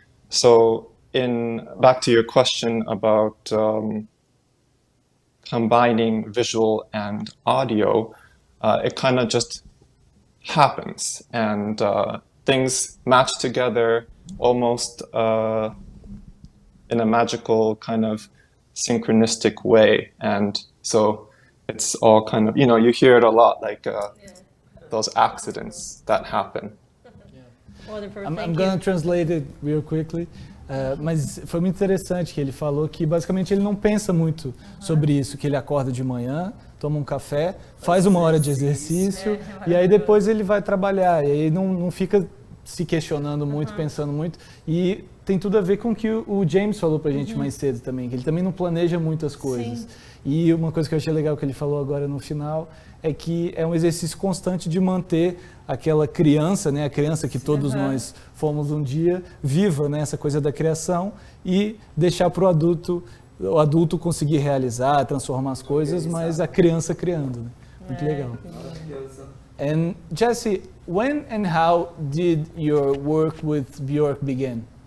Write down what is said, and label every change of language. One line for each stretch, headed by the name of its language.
English: So back to your question about combining visual and audio, it kind of just happens, and things match together almost in a magical kind of synchronistic way. And so it's all kind of, you hear it a lot, like those accidents that happen. I'm going to translate it real quickly.
Portuguese: Mas foi muito interessante que ele falou que basicamente ele não pensa muito sobre isso, que ele acorda de manhã, toma um café, faz 1 hora de exercício e aí depois ele vai trabalhar, e aí não fica se questionando muito, pensando muito, e tem tudo a ver com o que o James falou pra gente mais cedo também, que ele também não planeja muitas coisas. Sim. E uma coisa que eu achei legal que ele falou agora no final é que é um exercício constante de manter aquela criança, né, a criança que todos nós fomos um dia, viva, né, essa coisa da criação, e deixar para o adulto conseguir realizar, transformar as coisas, mas a criança criando, né? Muito legal.
English: And Jesse, when and how did your work with Björk begin?